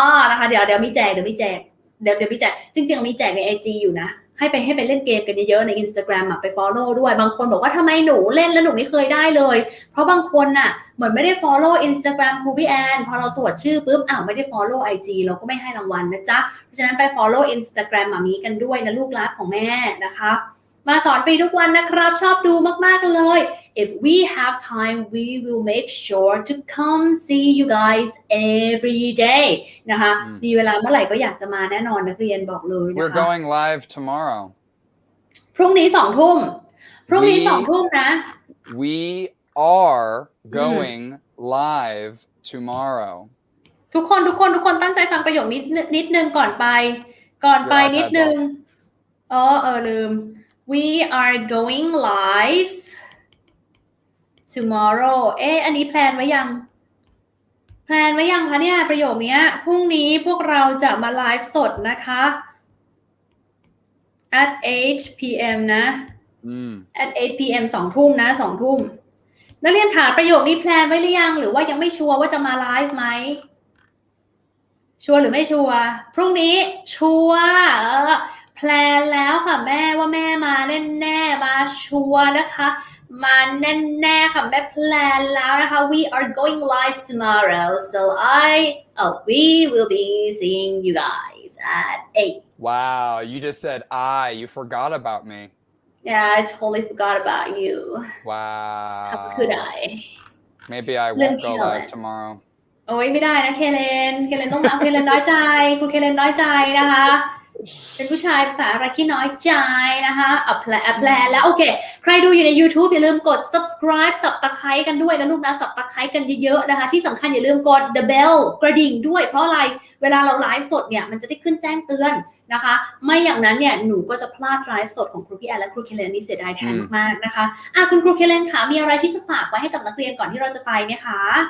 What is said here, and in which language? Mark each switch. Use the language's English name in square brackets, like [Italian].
[Thai] นะคะเดี๋ยวมีแจกเดี๋ยวมีแจกจริงๆมีแจกใน IG อยู่นะให้ไปเล่นเกมกันเยอะๆใน Instagram ไป follow ด้วยบางคนบอกว่าทำไมหนูเล่นแล้วหนูไม่เคยได้เลยเพราะบางคนน่ะเหมือนไม่ได้ follow Instagram ครูพี่แอนพอเราตรวจชื่อปุ๊บไม่ได้ follow IG เราก็ไม่ให้รางวัลนะจ๊ะเพราะฉะนั้นไป follow Instagram มามีกันด้วยนะลูกรักของแม่นะคะ มาสอนฟรีทุกวันนะครับชอบดูมากๆเลย [English] if we have time we will make sure to come see you guys every day [Thai] นะคะมีเวลาเมื่อไหร่ก็อยากจะมาแน่นอนนักเรียนบอกเลยนะคะ [English] We're going live tomorrow [Thai] พรุ่งนี้2 ทุ่มพรุ่งนี้2 ทุ่มนะ [English] We are going live tomorrow [Thai] ทุกคนตั้งใจฟังประโยคนิดนึงก่อนไปนิดนึงลืม [English] We are going live tomorrow [Thai] อันนี้แพลนไว้ยังคะเนี่ยประโยคนี้พรุ่งนี้พวกเราจะมาไลฟ์สดนะคะ [English] at 8 p.m. [Thai] นะ [English] at 8 p.m. [Thai] 2 ทุ่มนะ2 ทุ่มนักเรียนถามประโยคนี้แพลนไว้หรือยังหรือว่ายังไม่ชัวร์ว่าจะมาไลฟ์ไหมชัวร์หรือไม่ชัวร์พรุ่งนี้ชัวร์แพลนแล้วค่ะแม่ว่าแม่มาแน่ๆมาชัวร์นะคะมาแน่ๆค่ะแม่แพลนแล้วนะคะ [English] we are going live tomorrow so we will be seeing you guys at 8 Wow you just said you forgot about me Yeah I totally forgot about you Wow How could I Maybe I won't go live tomorrow [Thai] โอ้ยไม่ได้นะเคเลนต้องมาเคเลนน้อยใจคุณเคเลนน้อยใจนะคะเป็นผู้ชายภาษาอะไรที่น้อยใจนะคะแพลนแล้วโอเคใครดูอยู่ใน YouTube อย่าลืมกด subscribe subscribe กันด้วยนะลูกนะ subscribe กันเยอะๆนะคะที่สำคัญอย่าลืมกด the bell กระดิ่งด้วยเพราะอะไรเวลาเราไลฟ์สดเนี่ยมันจะได้ขึ้นแจ้งเตือนนะคะไม่อย่างนั้นเนี่ยหนูก็จะพลาดไลฟ์สดของครูพี่แอนและครูเคเลนนี่เสียดายแทนมากๆนะคะคุณครูเคเลนคะมีอะไรที่จะฝากไว้ให้กับนักเรียนก่อนที่เราจะไปไหมคะ